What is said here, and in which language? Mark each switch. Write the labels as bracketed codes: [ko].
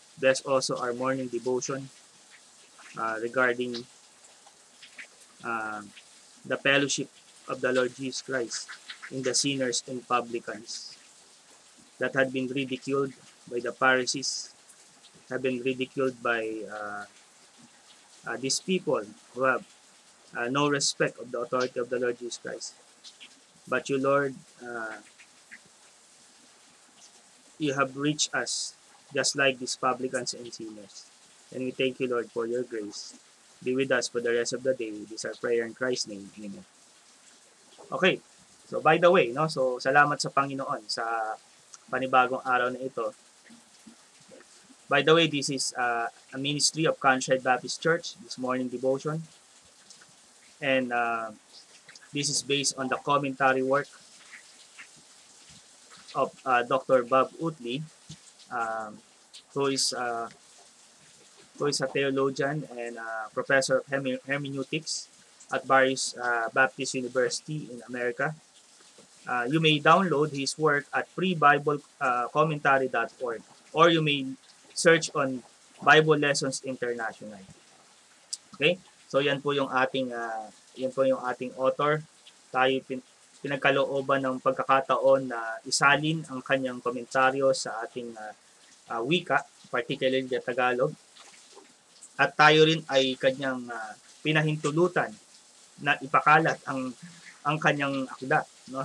[en] Bless also our morning devotion regarding the fellowship of the Lord Jesus Christ in the sinners and publicans that had been ridiculed by the Pharisees, have been ridiculed by these people who have no respect of the authority of the Lord Jesus Christ. But you, Lord, you have reached us just like these publicans and sinners. And we thank you, Lord, for your grace. Be with us for the rest of the day. This is our prayer in Christ's name. Amen. Okay. So, by the way, no? [tl] So, salamat sa Panginoon sa panibagong araw na ito. [en] By the way, this is a ministry of Contrite Baptist Church, this morning devotion. And this is based on the commentary work of Dr. Bob Utley, who is a theologian and professor of hermeneutics at various Baptist University in America. You may download his work at freebiblecommentary.org, or you may search on Bible Lessons International. [tl] Okay? So yan po yung ating author. Tayo pinagkalooban ng pagkakataon na isalin ang kanyang komentaryo sa ating wika, [en] particularly the Tagalog. [tl] At tayo rin ay kanyang pinahintulutan na ipakalat ang kanyang akda, no?